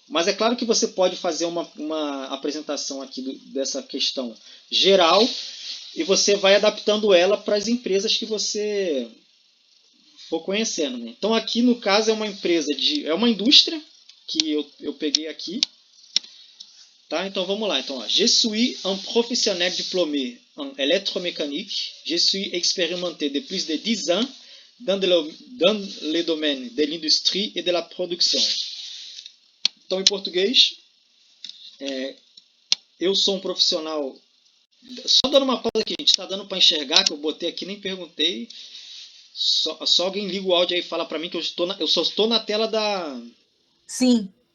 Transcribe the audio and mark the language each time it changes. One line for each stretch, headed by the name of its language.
Portuguese: Mas é claro que você pode fazer uma apresentação aqui dessa questão geral e você vai adaptando ela para as empresas que você for conhecendo. Né? Então aqui no caso é uma empresa é uma indústria que eu peguei aqui. Tá? Então vamos lá. Então, ó.
French: Je suis un professionnel diplômé en électromécanique. Je suis expérimenté de plus de 10 ans dans le domaine de l'industrie et de la production.
Portuguese: Então, em português, eu sou um profissional. Só dando uma pausa aqui, a gente está dando para enxergar, que eu botei aqui, nem perguntei. Só alguém liga o áudio aí e fala para mim que eu só estou na tela da. Sim.